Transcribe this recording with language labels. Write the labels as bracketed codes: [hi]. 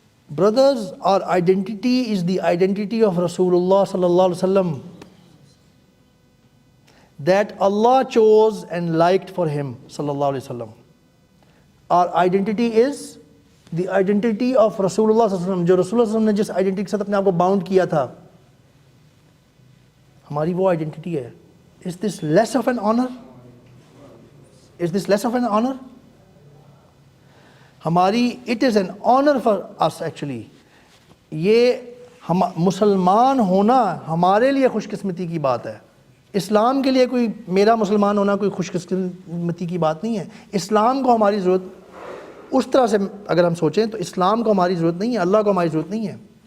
[en] Brothers, our identity is the identity of Rasulullah sallallahu alaihi wasallam, that Allah chose and liked for him sallallahu alaihi wasallam. Our identity is the identity of Rasulullah sallallahu alaihi wasallam, [ur] جو رسول اللہ صلی اللہ علیہ وسلم نے جس identity کے ساتھ اپنے آپ کو باؤنڈ کیا تھا، ہماری وہ آئیڈینٹی ہے. [en] Is this less of an honor? Is this less of an honor? ہماری it is an honor for us actually. [ur] یہ مسلمان ہونا ہمارے لیے خوش قسمتی کی بات ہے. اسلام کے لیے کوئی میرا مسلمان ہونا کوئی خوش قسمتی کی بات نہیں ہے. اسلام کو ہماری ضرورت اس طرح سے اگر ہم سوچیں تو اسلام کو ہماری ضرورت نہیں ہے، اللہ کو ہماری ضرورت نہیں ہے.